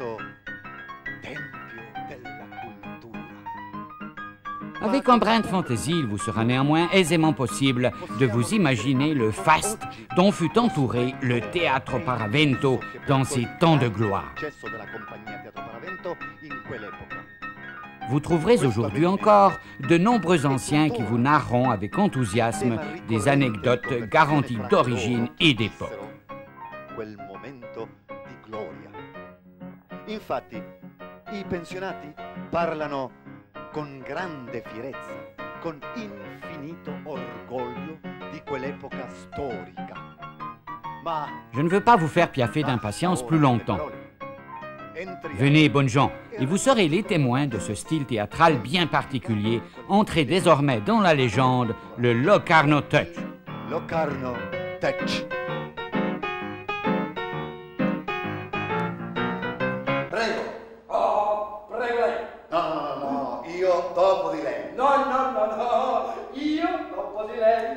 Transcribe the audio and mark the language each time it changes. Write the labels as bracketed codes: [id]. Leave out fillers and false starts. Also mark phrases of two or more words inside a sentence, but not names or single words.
[fr] Avec un brin de fantaisie, il vous sera néanmoins aisément possible de vous imaginer le faste dont fut entouré le Teatro Paravento dans ses temps de gloire. Vous trouverez aujourd'hui encore de nombreux anciens qui vous narreront avec enthousiasme des anecdotes garanties d'origine et d'époque. [it] Infatti, i pensionati parlano con grande fierezza, con infinito orgoglio di quell'epoca storica. Ma [fr] je ne veux pas vous faire piaffer d'impatience plus longtemps. Venez, bonnes gens, et vous serez les témoins de ce style théâtral bien particulier, entré désormais dans la légende, le Locarno Touch. Locarno Touch. [it] Prego. Oh, prego lei. No, io dopo di lei. No, io dopo di lei.